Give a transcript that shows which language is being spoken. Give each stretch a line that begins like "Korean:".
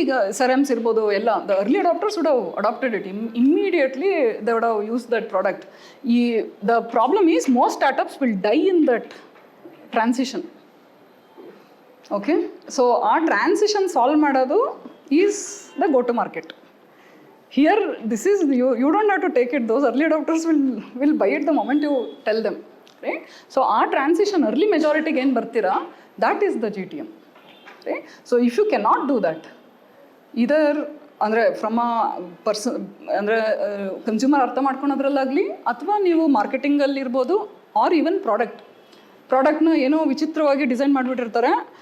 Kannada: ಈಗ ಸೆರಮ್ಸ್ ಇರ್ಬೋದು ಎಲ್ಲ,
English: The early adopters would have adopted it immediately. They would have use that product. The problem is most startups will die in that transition. Okay, so ಆ transition solve ಮಾಡೋದು is the go to market. Here this is, you don't have to take it. Those early adopters will buy it the moment you tell them, right. So ಆ transition early ಮೆಜಾರಿಟಿಗೆ
Kannada: ಏನು ಬರ್ತೀರಾ,
English: That is the GTM, right. So if you can not do that either
Kannada: ಅಂದರೆ from a ಅಂದರೆ consumer ಅರ್ಥ ಮಾಡ್ಕೊಳೋದ್ರಲ್ಲಾಗಲಿ, ಅಥವಾ ನೀವು ಮಾರ್ಕೆಟಿಂಗಲ್ಲಿ ಇರ್ಬೋದು, ಆರ್ ಈವನ್ ಪ್ರಾಡಕ್ಟ್ನ ಏನೋ ವಿಚಿತ್ರವಾಗಿ ಡಿಸೈನ್ ಮಾಡಿಬಿಟ್ಟಿರ್ತಾರೆ.